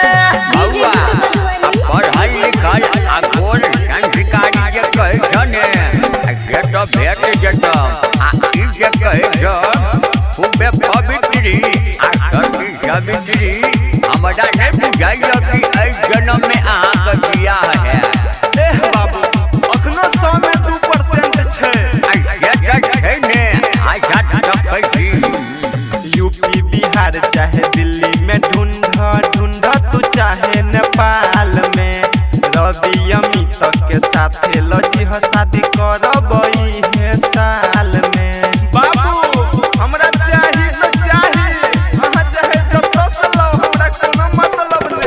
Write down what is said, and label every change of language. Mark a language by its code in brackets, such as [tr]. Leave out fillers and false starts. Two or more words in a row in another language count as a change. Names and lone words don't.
[mai] बउआ पढ़ल लिखल आ गोल संस्कारी जे कहै छ ने से तो भेट जेतौ, आ ई जे कहै छ खूबे पवित्री आ सती सवित्री, हमरा नहीं बुझाइय कि एहि जन्म में अहाँके बियाह है। एह बाबू अखनो 100 में 2% छै। से तो छै ने आशा रखै छी। यूपी बिहार चाहे दिल्ली में ढूंढ तू चाहे नेपाल में, रवि अमित के साथे लजीह शादी करबई है साल में। बाबू हमरा चाही तो चाही, अहाँ चाहे जतौ से लो, हमरा कोनो मतलब ने।